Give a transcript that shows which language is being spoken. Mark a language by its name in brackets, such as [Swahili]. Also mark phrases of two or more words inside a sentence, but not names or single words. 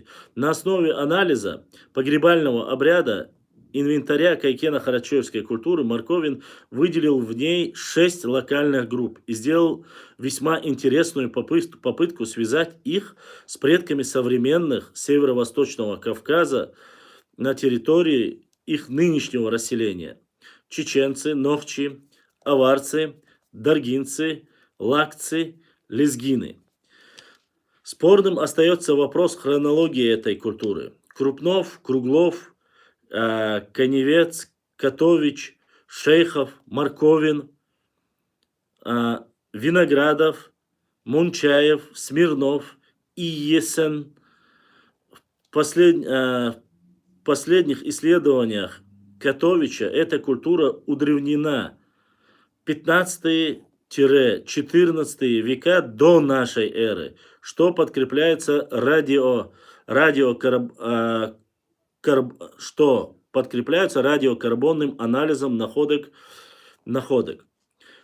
[Russian] На основе анализа погребального обряда инвентаря кайкено-харачоевской культуры Марковин выделил в ней 6 локальных групп и сделал весьма интересную попытку связать их с предками современных Северо-Восточного Кавказа на территории их нынешнего расселения. Чеченцы, нохчи, аварцы, даргинцы, лакцы, лезгины. Спорным остается вопрос хронологии этой культуры. Крупнов, Круглов, Коневец, Котович, Шейхов, Марковин, Виноградов, Мунчаев, Смирнов и Есен. В последних исследованиях Котовича эта культура удревнена 15-14 века до нашей эры, что подкрепляется радиокарбонным анализом находок.